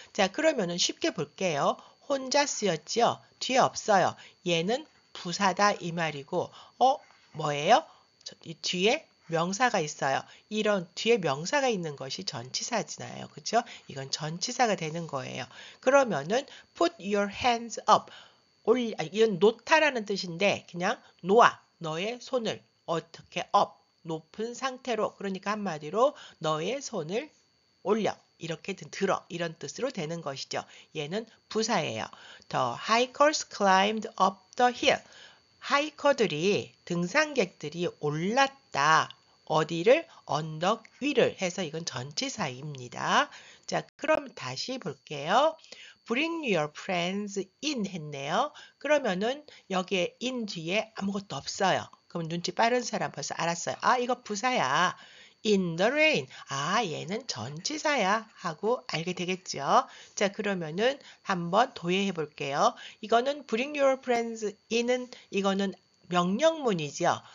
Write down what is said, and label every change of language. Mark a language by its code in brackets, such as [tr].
[ko] 자, 그러면은 쉽게 볼게요. 혼자 쓰였지요? 뒤에 없어요. 얘는 부사다 이 말이고 뭐예요? 이 뒤에 명사가 있어요. 이런 뒤에 명사가 있는 것이 전치사잖아요. 그렇죠? 이건 전치사가 되는 거예요. 그러면은 [en] put your hands up. [ko] 이건 놓다라는 뜻인데 그냥 놓아. 너의 손을 어떻게 up. 높은 상태로. 그러니까 한마디로 너의 손을 올려. 이렇게 들어. 이런 뜻으로 되는 것이죠. 얘는 부사예요. [en] The hikers climbed up the hill. [ko] 하이커들이 등산객들이 올랐다. 어디를? 언덕 위를 해서 이건 전치사입니다. 자, 그럼 다시 볼게요. [en] Bring your friends in [ko] 했네요. 그러면은 여기에 in 뒤에 아무것도 없어요. 그럼 눈치 빠른 사람 벌써 알았어요. 이거 부사야. [en] In the rain. [ko] 얘는 전치사야 하고 알게 되겠죠. 자, 그러면은 한번 도예해 볼게요. 이거는 [en] bring your friends in [ko] 은 이거는 명령문이죠.